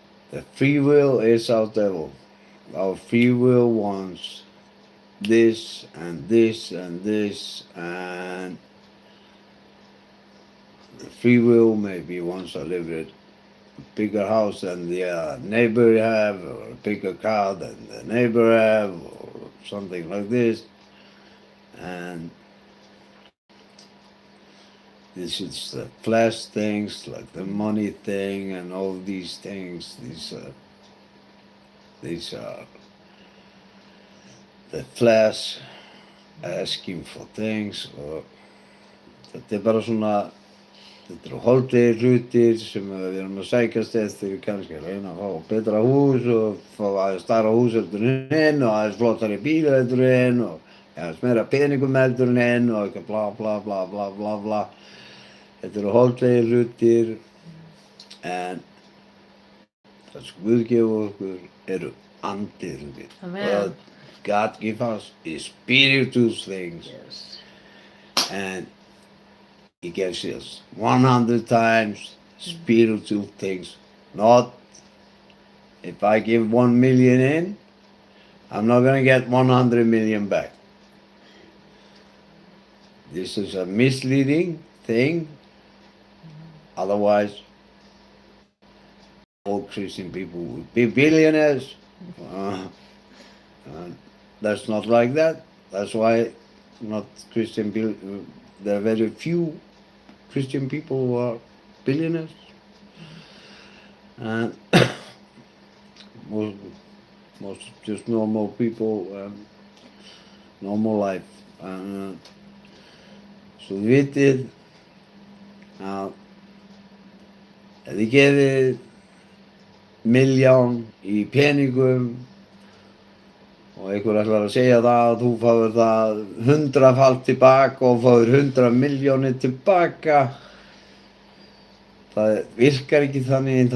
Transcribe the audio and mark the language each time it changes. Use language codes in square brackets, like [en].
[en] The free will is our devil. Our free will wants this and this and this, and the free will maybe wants to live in a bigger house than the neighbor have, or a bigger car than the neighbor have, or something like this. And this is the flesh things, like the money thing, and all these things. These are the flesh asking for things, [is] og þetta bara svona, þetta eru holdlegir hlutir sem við erum að sækjast eftir, kannski að reyna að fá betra hús og fá aðeins stærra hús heldur en hinn og aðeins flottari bíl heldur en hinn og aðeins meira peningum heldur en hinn og eitthvað bla bla bla bla bla bla. Þetta eru holdlegir hlutir, en það sem Guð gefur okkur eru andlegir hlutir. Amen. [en] But God gives us spiritual things. Yes. And He gives us 100 times spiritual things. Not if I give 1 million in, I'm not going to get 100 million back. This is a misleading thing. Otherwise, all Christian people would be billionaires. That's not like that. That's why not Christian. There are very few Christian people who are billionaires, and most just normal people, normal life. [is] Svo þið vitið að ef þið gefið 1.000.000 í peningum og einhver ætlar að segja það að þú fáir það 100-falt tilbaka og fáir 100 milljónir tilbaka, það virkar ekki þannig.